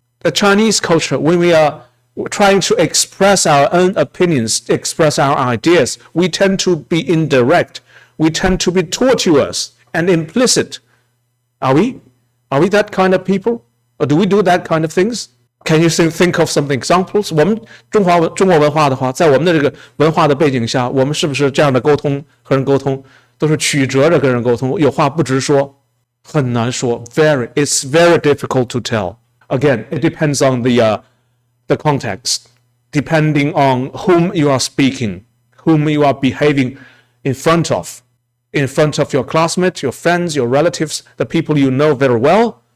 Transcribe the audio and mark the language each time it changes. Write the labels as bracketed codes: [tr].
[en] The Chinese culture, when we are trying to express our own opinions, express our ideas, we tend to be indirect. We tend to be tortuous and implicit. Are we? Are we that kind of people? Or do we do that kind of things? Can you think of some examples? [zh] 我们中国文化的话，在我们的这个文化的背景下，我们是不是这样的沟通和人沟通都是曲折着跟人沟通，有话不直说，很难说。 [en] It's very difficult to tell. Again, it depends on the context, depending on whom you are speaking, whom you are behaving in front of your classmates, your friends, your relatives, the people you know very well.